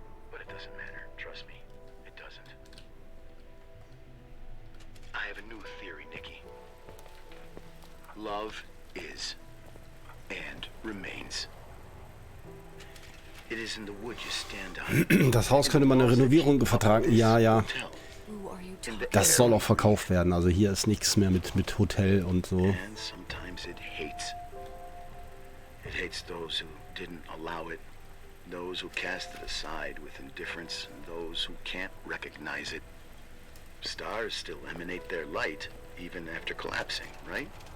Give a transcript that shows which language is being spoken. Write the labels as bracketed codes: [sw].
[en] But it doesn't matter, trust me, it doesn't. I have a new theory, Nikki. Love is and remains. It is in the wood you stand on. [de] Das Haus könnte man eine Renovierung vertragen. Ja, ja. [en] Who are you talking? [de] Das soll auch verkauft werden. Also hier ist nichts mehr mit Hotel und so. [en] And sometimes it hates. It hates those who didn't allow it those who cast it aside with indifference and those who can't recognize it. Stars still emanate their light even after collapsing, right?